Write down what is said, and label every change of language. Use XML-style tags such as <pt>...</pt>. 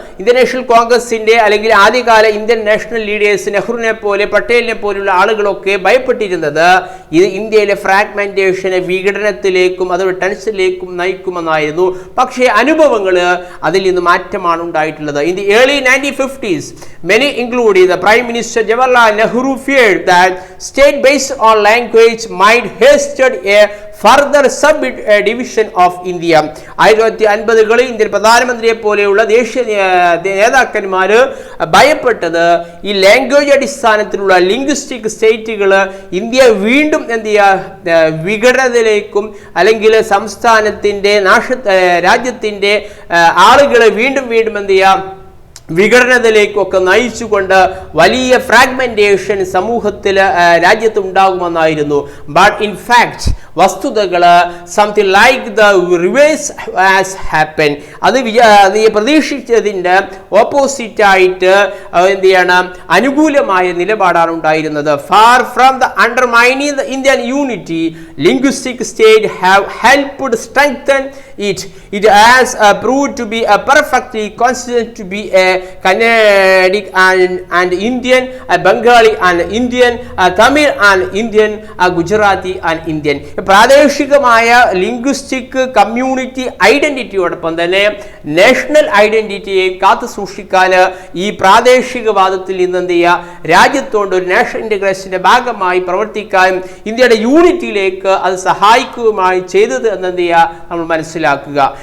<ml>Indian national കോൺഗ്രസിന്റെ അല്ലെങ്കിൽ ആദ്യകാല ഇന്ത്യൻ നാഷണൽ ലീഡേഴ്സ് നെഹ്റുവിനെ പോലെ പട്ടേലിനെ പോലുള്ള ആളുകളൊക്കെ ഭയപ്പെട്ടിരുന്നത് ഇത് ഇന്ത്യയിലെ ഫ്രാഗ്മെന്റേഷനെ വിഘടനത്തിലേക്കും അതുപോലെ ടെൻഷനിലേക്കും നയിക്കുമെന്നായിരുന്നു. പക്ഷേ അനുഭവങ്ങൾ അതിൽ നിന്ന് മാറ്റമാണ് ഉണ്ടായിട്ടുള്ളത്.</ml> <en>In the early 1950s, many including the Prime Minister Jawaharlal Nehru feared that state based on language might hasten a further subdivision of India.</en> <ml>1950 Indian പ്രധാനമന്ത്രിയെ പോലെയുള്ള ദേശീയ നേതാക്കന്മാർ ഭയപ്പെട്ടത് ഈ ലാംഗ്വേജ് അടിസ്ഥാനത്തിലുള്ള ലിംഗ്വിസ്റ്റിക് സ്റ്റേറ്റുകൾ ഇന്ത്യ വീണ്ടും എന്ത് ചെയ്യുക വിഘടനത്തിലേക്കും അല്ലെങ്കിൽ സംസ്ഥാനത്തിൻ്റെ രാജ്യത്തിൻ്റെ ആളുകളെ വീണ്ടും എന്ത് ചെയ്യുക വിഘടനത്തിലേക്കൊക്കെ നയിച്ചുകൊണ്ട് വലിയ ഫ്രാഗ്മെന്റേഷൻ സമൂഹത്തിൽ രാജ്യത്ത് ഉണ്ടാകുമെന്നായിരുന്നു.</ml> <en>but in fact</en> <ml>വസ്തുതകൾ</ml> <en>Something like the reverse has happen.</en> <ml>അത് പ്രതീക്ഷിച്ചതിൻ്റെ ഓപ്പോസിറ്റായിട്ട് എന്ത് ചെയ്യണം അനുകൂലമായ നിലപാടാണ് ഉണ്ടായിരുന്നത്.</ml> <en>Far from the undermining the Indian unity linguistic state have helped strengthen it. It has proved to be a perfectly consistent to be a Kannadic and Indian, a Bengali and Indian, a Tamil and Indian, a Gujarati and Indian.</en> <ml>പ്രാദേശികമായ linguistic community ഐഡന്റിറ്റിയോടൊപ്പം തന്നെ national ഐഡന്റിറ്റിയെ കാത്തു സൂക്ഷിക്കാൻ ഈ പ്രാദേശികവാദത്തിൽ നിന്ന് എന്ത് ചെയ്യുക, രാജ്യത്തോട് ഒരു national ഇന്റഗ്രേഷന്റെ ഭാഗമായി പ്രവർത്തിക്കാനും ഇന്ത്യയുടെ യൂണിറ്റിയിലേക്ക് അത് സഹായിക്കുകയുമായി ചെയ്തത് എന്നെന്ത് ചെയ്യുക നമ്മൾ മനസ്സിലാക്കുക.</ml>